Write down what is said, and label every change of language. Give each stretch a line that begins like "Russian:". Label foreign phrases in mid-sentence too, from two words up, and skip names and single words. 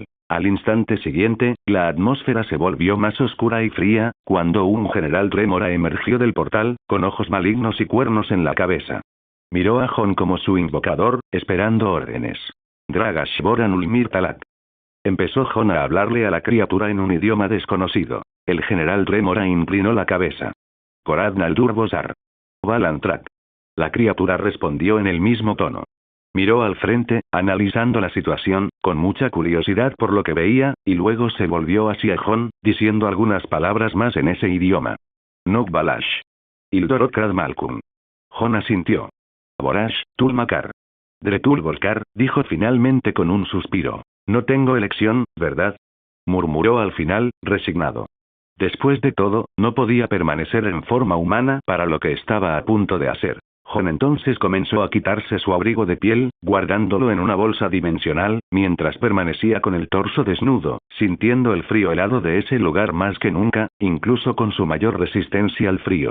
Spanish: Al instante siguiente, la atmósfera se volvió más oscura y fría, cuando un general trémora emergió del portal, con ojos malignos y cuernos en la cabeza. Miró a Jon como su invocador, esperando órdenes. Dragash Boranul Mirtalak. Empezó Jon a hablarle a la criatura en un idioma desconocido. El general trémora inclinó la cabeza. Korad Naldurbosar. Balantrak. La criatura respondió en el mismo tono. Miró al frente, analizando la situación, con mucha curiosidad por lo que veía, y luego se volvió hacia Jon, diciendo algunas palabras más en ese idioma. Nok Balash. Ildorokrad Malkum. Jon asintió. Borash, Tulmakar. Dretul Volkar, dijo finalmente con un suspiro. No tengo elección, ¿verdad? Murmuró al final, resignado. Después de todo, no podía permanecer en forma humana para lo que estaba a punto de hacer. Jon entonces comenzó a quitarse su abrigo de piel, guardándolo en una bolsa dimensional, mientras permanecía con el torso desnudo, sintiendo el frío helado de ese lugar más que nunca, incluso con su mayor resistencia al frío.